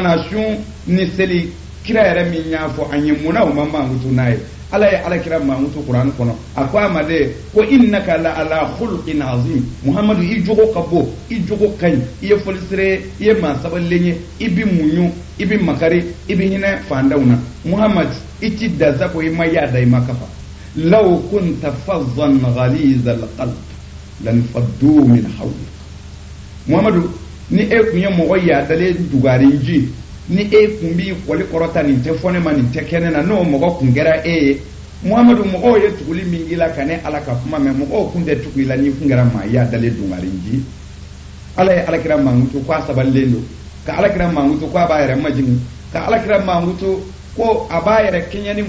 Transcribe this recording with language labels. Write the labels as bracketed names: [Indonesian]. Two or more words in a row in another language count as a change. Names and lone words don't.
[Bambara] na sun ni seli kira yɛrɛ min y'a fɔ an ye munna o ma mankutu n'a ye ala ye alakira mankutu kuran kɔnɔ a ko a ma de ko [Arabic] إنك لعلى خلق عظيم [Bambara] Muhammadu i jogo ka bon i jogo ka ɲi i ye fɔlisere i ye maa sabalilen ye i bi muɲu i bi makari i bi hinɛ fandanw na Muhammad i ti dasa ko i ma yaada i ma kafa [Arabic] لو كنت فظا غليظ القلب لان فضوا من حولك [Bambara] Muhammadu ni e kun ye mɔgɔ yaadalen dugarin ji ni e kun b'i kɔli kɔrɔta nin tɛ fɔ ne ma nin tɛ kɛnɛ na n'o mɔgɔ kun kɛra e ye Muhammadu mɔgɔw ye tuguli min k'i la ka ne ala ka kuma mɛn mɔgɔw kun tɛ tugu i la n'i kun kɛra maa yaadalen dugarin ji ala ye alakira mankutu ko a sabalilen don ka alakira mankutu ko a b'a yɛrɛ majigin ka alakira mankutu ko a b'a yɛrɛ kɛɲɛ ni